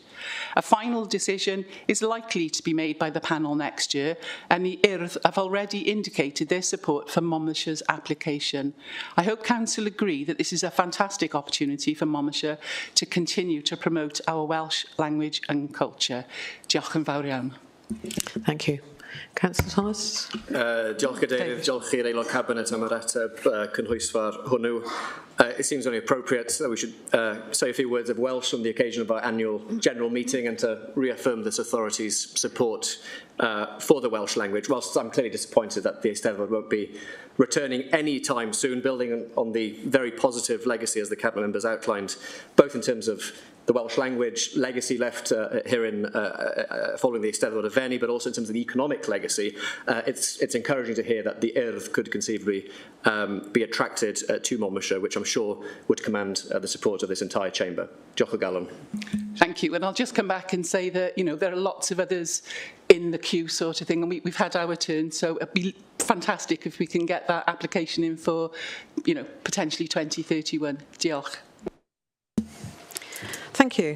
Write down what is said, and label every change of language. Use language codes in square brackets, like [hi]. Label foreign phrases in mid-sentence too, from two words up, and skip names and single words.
[en] A final decision is likely to be made by the panel next year, and the Urdd have already indicated their support for Monmouthshire's application. I hope Council agree that this is a fantastic opportunity for Monmouthshire to continue to promote our Welsh language and culture. [cy] Diolch yn fawr iawn. [en] Thank you. Councillor Thomas. [cy] Diolch Cadeirydd, diolch i'r Aelod Cabinet am yr ateb cynhwysfawr hwnnw. [en] It seems only appropriate that we should say a few words of Welsh on the occasion of our annual general meeting and to reaffirm this authority's support for the Welsh language. Whilst I'm clearly disappointed that the Eisteddfod won't be returning any time soon, building on the very positive legacy as the Cabinet members outlined, both in terms of the Welsh language legacy left here in following the Eisteddfod of Fenny, but also in terms of the economic legacy. It's encouraging to hear that the Urdd could conceivably be attracted to Monmouthshire, which I'm sure would command the support of this entire chamber. [cy] Diolch o galon. [en] Thank you. And I'll just come back and say that, you know, there are lots of others in the queue sort of thing, and we've had our turn, so it'd be fantastic if we can get that application in for, you know, potentially 2031. [cy] Diolch. [en] Thank you.